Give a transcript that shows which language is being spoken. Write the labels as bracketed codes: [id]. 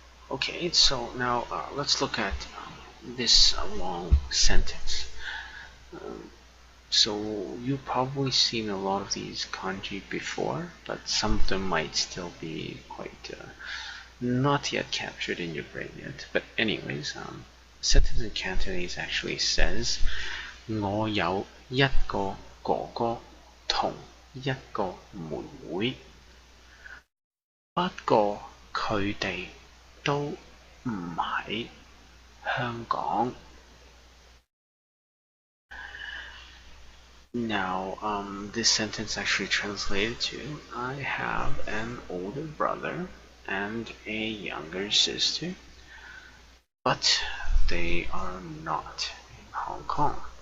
[en] Okay, so now let's look at this long sentence. So you've probably seen a lot of these kanji before, but some of them might still be quite not yet captured in your brain yet. But anyways, the sentence in Cantonese actually says [yue] 我有一個哥哥同一個妹妹，不過佢哋都唔喺香港。 [en] Now, this sentence actually translated to I have an older brother and a younger sister, but they are not in Hong Kong.